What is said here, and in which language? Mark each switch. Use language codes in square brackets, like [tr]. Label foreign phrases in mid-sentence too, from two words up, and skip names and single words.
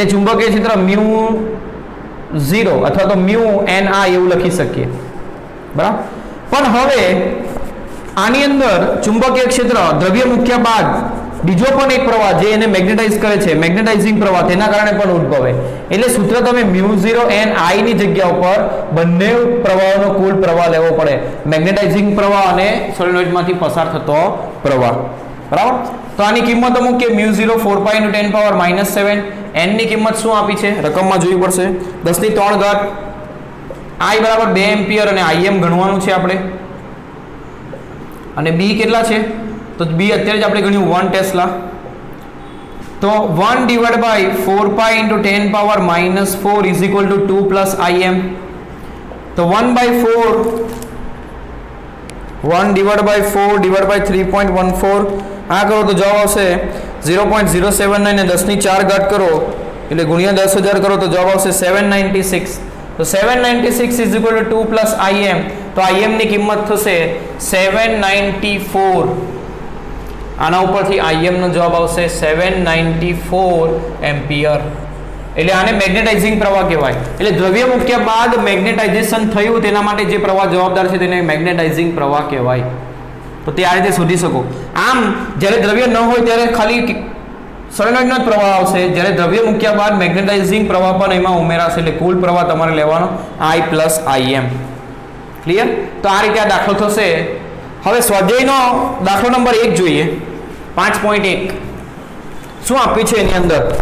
[gu] ચુંબકીય ક્ષેત્ર mu 0 અથવા તો mu ni એવું લખી શકીએ બરાબર પણ હવે આની અંદર ચુંબકીય ક્ષેત્ર દ્રવ્ય મૂક્યા બાદ બીજો પણ એક પ્રવાહ જે એને મેગ્નેટાઇઝ કરે છે મેગ્નેટાઇઝિંગ પ્રવાહ તેના કારણે પણ ઉદ્ભવે એટલે સૂત્ર તમે mu 0 ni ની જગ્યા ઉપર બંને પ્રવાહોનો કુલ પ્રવાહ લેવો પડે મેગ્નેટાઇઝિંગ પ્રવાહ અને સોલેનોઇડમાંથી પસાર થતો પ્રવાહ બરાબર તો આની કિંમત મૂકીએ mu 0 4 pi into 10 power -7 n ની કિંમત શું આપી છે રકમમાં જોવી પડશે 10 ની 3 ઘાત I બરાબર 2 એમ્પિયર અને im ગણવાનું છે આપણે અને b કેટલા છે તો b અત્યારે જ આપણે ગણ્યું 1 ટેસ્લા તો [en] 1 divided by 4 pi into 10 power -4 is equal to 2 plus im [gu] તો 1 by 4 [en] 1 divided by 4 divided by 3.14 [gu] આ કરો તો જવાબ આવશે 0.079 ને 10 ની 4 ઘાત કરો એટલે ગુણ્યા 10000 કરો તો જવાબ આવશે 796 તો 796 [en] is equal to 2 plus im [gu] તો im ની કિંમત થશે 794 આના ઉપરથી im નો જવાબ આવશે 794 એમ્પિયર એટલે આને મેગ્નેટાઇઝિંગ પ્રવાહ કહેવાય એટલે દ્રવ્ય મૂક્યા બાદ મેગ્નેટાઇઝેશન થયું તેના માટે જે પ્રવાહ જવાબદાર છે તેને મેગ્નેટાઇઝિંગ પ્રવાહ કહેવાય તો તે આ રીતે શોધી શકો આમ જ્યારે દ્રવ્ય ન હોય ત્યારે ખાલી સોલેનોઇડનો જ પ્રવાહ આવશે જ્યારે દ્રવ્ય મૂક્યા બાદ મેગ્નેટાઇઝિંગ પ્રવાહ પણ એમાં ઉમેરાશે એટલે કુલ પ્રવાહ તમારે લેવાનો I plus im ક્લિયર તો આ રીતે આ દાખલો થશે હવે સ્વાધ્યાયનો દાખલો નંબર 1 જોઈએ 5.1 શું આપ્યું છે એની અંદર